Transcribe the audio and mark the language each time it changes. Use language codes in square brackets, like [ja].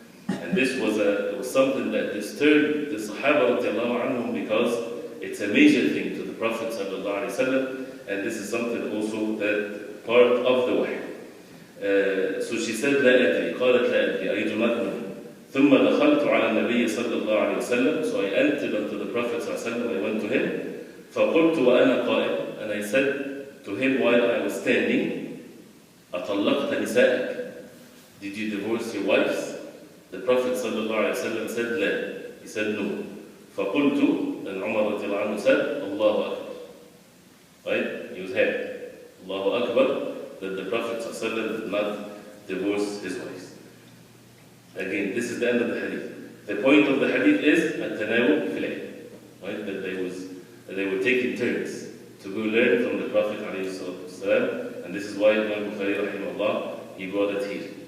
[en] And this was something that disturbed the Sahaba radiallahu anhum, because it's a major thing to the Prophet ﷺ, and this is something also that part of the wahy. So she said, [ar] لا أدري, قالت لا أدري, [en] I do not know. [ar] ثم دخلت على النبي صلى الله عليه وسلم. [en] So I entered unto the Prophet صلى الله عليه وسلم, I went to him. [ar] فقلت وأنا قائم, [en] and I said to him while I was standing, [ar] أطلقت نسائك? [en] Did you divorce your wives? The Prophet صلى الله عليه وسلم said, [ar] لا. [en] He said, no. [ar] فقلت, [en] and Umar رضي الله عنه said, [ar] الله أكبر. [en] Right? He was happy. Allahu Akbar, that the Prophet ﷺ did not divorce his wives. Again, this is the end of the hadith. The point of the hadith is at-tanawub fil ilm, right? That they were taking turns to go learn from the Prophet ﷺ, and this is why Imam Bukhari rahimahullah, he brought it here.